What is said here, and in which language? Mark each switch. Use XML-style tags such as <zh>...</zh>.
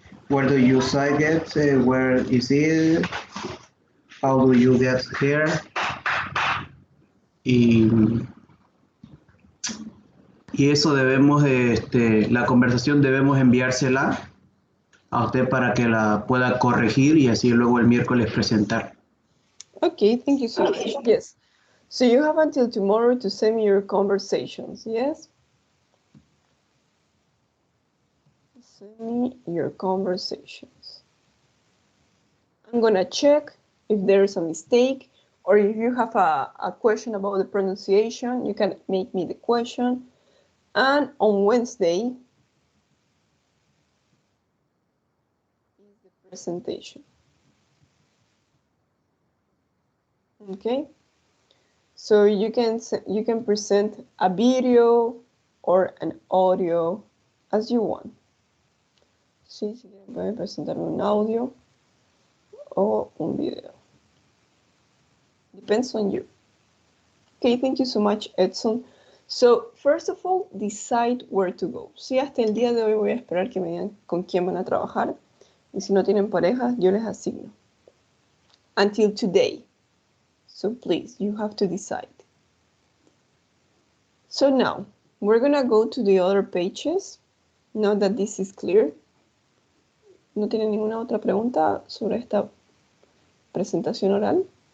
<en>Where do you get? Where is it? How do you get here?</en> <es>Y eso debemos, la conversación debemos enviársela a usted para que la pueda corregir y así luego el miércoles presentar.</es> <en>Okay, thank you so much. Yes. So you have until tomorrow to send me your conversations, yes? Send me your conversations. I'm gonna check if there's a mistake, or if you have a question about the pronunciation, you can make me the question. And on Wednesday is the presentation. Okay, so you can present a video or an audio as you want.</en> <es>Sí, si pueden presentar un audio o un video.</es> <en>Depends on you. Okay, thank you so much, Edson. So, first of all, decide where to go.</en> <es>Sí, hasta el día de hoy voy a esperar que me digan con quién van a trabajar. Y si no tienen pareja, yo les asigno.</es> <en>Until today. So please, you have to decide. So now, we're gonna go to the other pages. Now that this is clear.</en> <es>¿No tienen ninguna otra pregunta sobre esta presentación oral?</es>